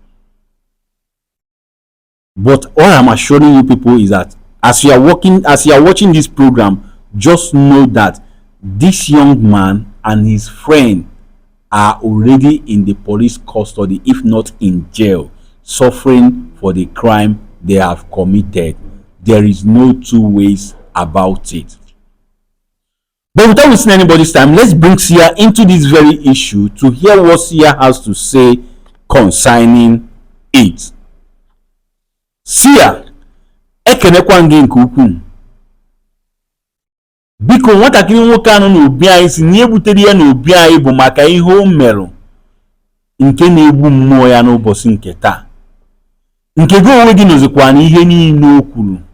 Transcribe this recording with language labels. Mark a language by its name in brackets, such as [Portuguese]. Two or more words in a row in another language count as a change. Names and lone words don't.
[English] But all I'm assuring you people is that as you are watching this program, just know that this young man and his friend are already in the police custody, if not in jail, suffering for the crime they have committed. There is no two ways about it. But without wasting anybody's time, let's bring Sia into this very issue to hear what Sia has to say concerning it. Sia, [Igbo] ekenekwa gị nke ukwuu. Biko nwatakịrị nwoke anọ n'obi anyị si na ihe butere ya n'obi anyị bụ maka ihe o merụ nke na-egbu mmụọ ya n'ụbọchị nke taa. Nke gị onwe gị nọzikwa n'ihe niile o kwuru.